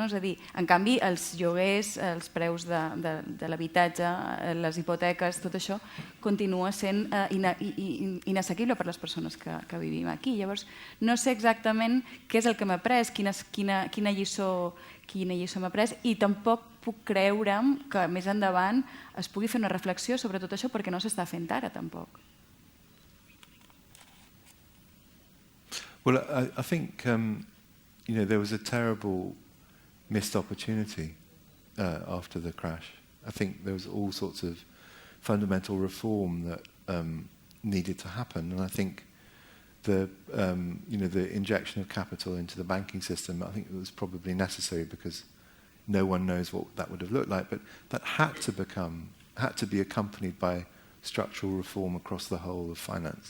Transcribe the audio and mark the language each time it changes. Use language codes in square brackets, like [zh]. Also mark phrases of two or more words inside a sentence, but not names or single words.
[ca] És a dir, en canvi, els lloguers, els preus de l'habitatge, les hipoteques, tot això continua sent inassequible per a les persones que vivim aquí. Llavors, no sé exactament què és el que m'ha après, quina lliçó m'ha après, i tampoc puc creure'm que més endavant es pugui fer una reflexió sobre tot això perquè no s'està fent ara tampoc. [en] Well, I think there was a terrible missed opportunity after the crash. I think there was all sorts of fundamental reform that needed to happen, and I think the injection of capital into the banking system, I think it was probably necessary because no one knows what that would have looked like, but that had to be accompanied by structural reform across the whole of finance.